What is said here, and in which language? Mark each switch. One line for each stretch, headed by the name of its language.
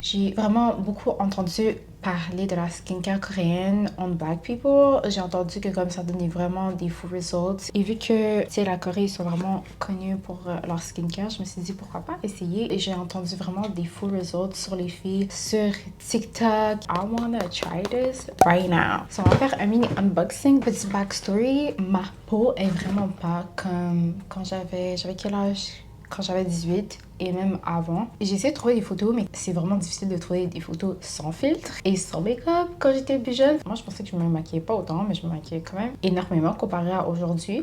French: J'ai vraiment beaucoup entendu parler de la skincare coréenne
English: on Black People.
French: J'ai entendu que comme ça donnait vraiment des faux results. Et vu que, tu sais, la Corée, ils sont vraiment connus pour leur skincare, je me suis dit pourquoi pas essayer. Et j'ai entendu vraiment des faux results sur les filles sur TikTok.
English: I wanna try this right now.
French: So, on va faire un mini unboxing. Petit backstory, ma peau est vraiment pas comme quand j'avais quel âge? Quand j'avais 18 et même avant. J'ai essayé de trouver des photos, mais c'est vraiment difficile de trouver des photos sans filtre et sans make-up quand j'étais plus jeune. Moi, je pensais que je me maquillais pas autant, mais je me maquillais quand même énormément comparé à aujourd'hui.